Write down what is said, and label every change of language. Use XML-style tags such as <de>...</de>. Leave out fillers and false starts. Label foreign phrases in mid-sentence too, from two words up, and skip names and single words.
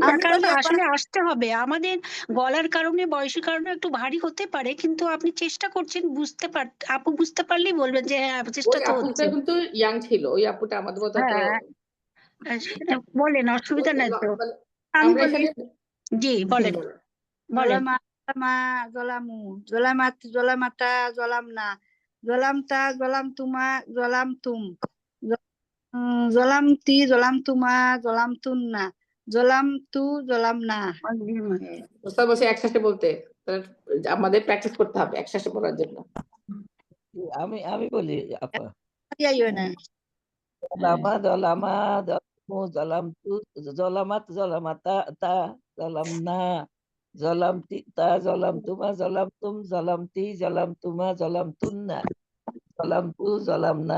<bn>তার কারণে আসলে আসতে হবে আমাদের গলার কারণে বয়সের কারণে একটু ভারী হতে পারে কিন্তু আপনি চেষ্টা করছেন আপু বুঝতে পারলেই বলবেন যে হ্যাঁ চেষ্টা ওই তো আপুটা হচ্ছে কিন্তু ইয়াং ছিল ওই আপুটা আমাদের মতো তো সেটা বলেন অসুবিধা নাই তো আমি আমরা বলি এখানে জি বলেন বলেন</bn> <ar>ظلما ظلموا ظلمت ظلمتا ظلمن ظلمت ظلمتما ظلمتم ظلمت ظلمتما ظلمتن ظلمت ظلمنا.</ar> <bn>ওস্তাদ বলছে একসাথে বলতে, তাহলে আমাদের প্র্যাকটিস করতে হবে একসাথে বলার জন্য। আমি বলি আপা, যাইও না</bn> <ar>ظلما ظلما ظلموا ظلمت ظلمت ظلمتا تا ظلمن ظلمت تا ظلمتما ظلمتم ظلمت ظلمتما ظلمتن ظلمت ظلمنا.</ar>